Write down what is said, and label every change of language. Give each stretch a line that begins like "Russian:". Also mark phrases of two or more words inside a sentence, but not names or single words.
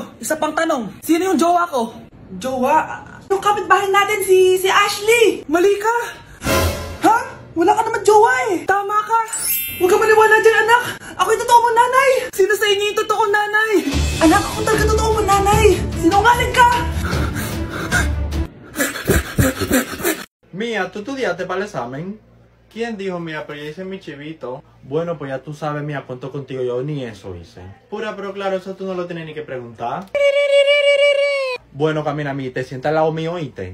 Filipino: Isa pang tanong. Sino yung jowa ko? Jowa? Yung kapitbahay natin, si Ashley! Mali ka! Wala ka naman jowa Tama ka! Huwag ka maniwala dyan, anak! Ako yung totoo mong nanay! Sino sa inyo yung totoong nanay? Anak, ako talaga totoo mong nanay! Sinungaling ka!
Spanish: Mía, ¿tú estudiaste para el examen? ¿Quién dijo, mía, pero ya hice mi chivito? Bueno, pues ya tú sabes, mía, cuento contigo, yo ni eso hice. Pura, pero claro, eso tú no lo tienes ni que preguntar. Bueno, camina, mi, te sientas al lado mío, ¿oíste?